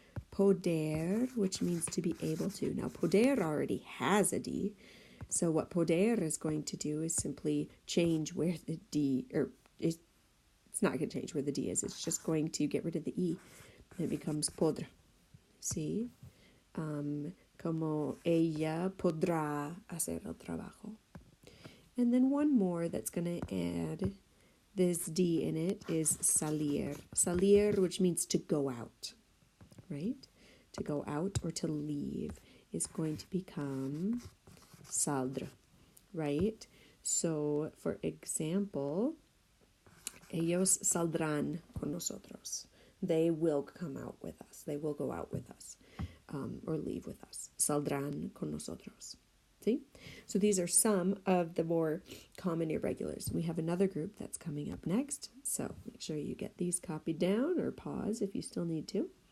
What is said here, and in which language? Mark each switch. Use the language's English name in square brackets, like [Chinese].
[English] Poder, which means to be able to. Now, poder already has a D. So what poder is going to do is simply change where the D, or it's not going to change where the D is. It's just going to get rid of the E. And it becomes podr. See? [Spanish] Como ella podrá hacer el trabajo. [English] And then one more that's going to add this D in it is salir. Salir, which means to go out, right? To go out or to leave is going to become saldr, right? So, for example, [Spanish] ellos saldrán con nosotros. [English] They will come out with us. They will go out with us, or leave with us. [Spanish] Saldrán con nosotros. [English] See? So these are some of the more common irregulars. We have another group that's coming up next. So make sure you get these copied down or pause if you still need to.